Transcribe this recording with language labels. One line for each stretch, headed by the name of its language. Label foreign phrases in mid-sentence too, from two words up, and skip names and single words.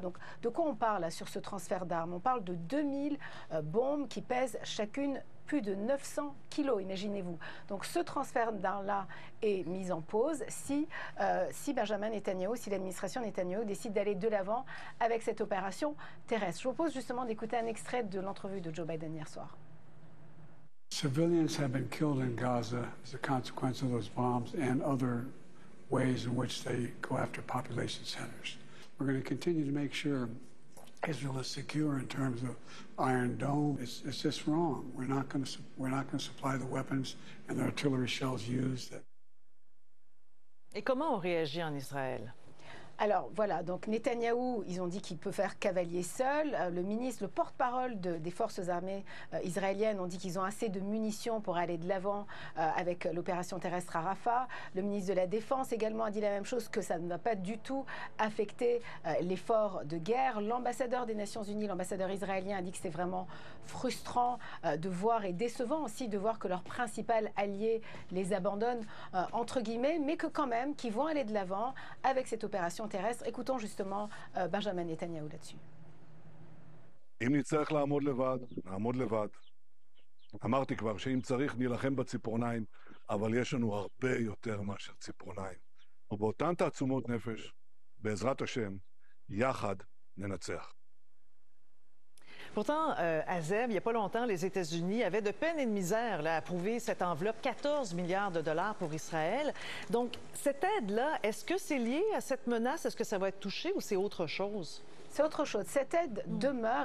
French: Donc de quoi on parle là, sur ce transfert d'armes? On parle de 2000 bombes qui pèsent chacune plus de 900 kilos, imaginez-vous. Donc ce transfert d'armes-là est mis en pause si Benjamin Netanyahou, si l'administration Netanyahou décide d'aller de l'avant avec cette opération terrestre. Je vous propose justement d'écouter un extrait de l'entrevue de Joe Biden hier soir.
English: Civilians have been killed in Gaza as a consequence of those bombs and other ways in which they go after population centers. We're going to continue to make sure Israel is secure in terms of Iron Dome. It's just wrong. We're not going to supply the weapons and the artillery shells used.
French: Et comment on réagit en Israël? Alors voilà, donc Netanyahou, ils ont dit qu'il peut faire cavalier seul. Le porte-parole des forces armées israéliennes ont dit qu'ils ont assez de munitions pour aller de l'avant avec l'opération terrestre à Rafah. Le ministre de la Défense également a dit la même chose, que ça ne va pas du tout affecter l'effort de guerre. L'ambassadeur des Nations Unies, l'ambassadeur israélien, a dit que c'est vraiment frustrant de voir et décevant aussi de voir que leur principal allié les abandonne, entre guillemets, mais que quand même, qu'ils vont aller de l'avant avec cette opération terrestre. Écoutons justement Benjamin Netanyahou là-dessus.
Hebrew: אם נצטרך לעמוד לבד, נעמוד לבד. אמרתי כבר שאם צריך נילחם בציפורניים, אבל יש לנו הרבה יותר מאשר ציפורניים. ובאותן תעצומות נפש, בעזרת השם, יחד ננצח.
French: Pourtant, Azeb, il n'y a pas longtemps, les États-Unis avaient de peine et de misère là, à approuver cette enveloppe, 14 milliards de dollars pour Israël. Donc, cette aide-là, est-ce que c'est lié à cette menace? Est-ce que ça va être touché ou c'est autre chose? C'est autre chose. Cette aide demeure.